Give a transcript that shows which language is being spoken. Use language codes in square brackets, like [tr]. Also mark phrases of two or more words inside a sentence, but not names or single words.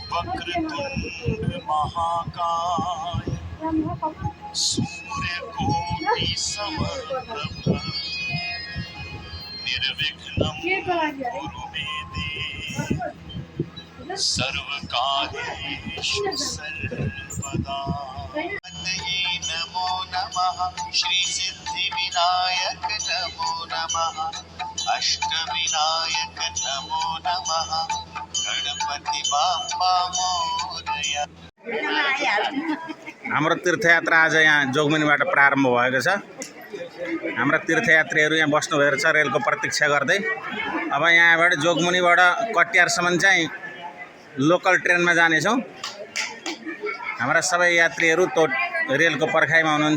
[sa] वक्रतुंड महाकाय सूर्यकोटि समप्रभ निर्विघ्नं कुरु मे देव सर्वकार्येषु सर्वदा। नमो नमः श्री सिद्धिविनायक नमो नमः अष्टविनायक नमो नमः [mr] गणपति बाप्पा मोरया। [ne] हाम्रो तीर्थयात्रा आज यहाँ जोगमुनीबाट प्रारम्भ भएको छ। हाम्रा तीर्थयात्रीहरू यहाँ बस्नुभएको छ रेलको प्रतीक्षा गर्दै। अब यहाँबाट जोगमुनीबाट कटिहारसम्म चाहिँ लोकल ट्रेनमा जानेछौँ। हाम्रा सबै यात्रीहरू तो रेलको पर्खाइमा हुनुहुन्छ।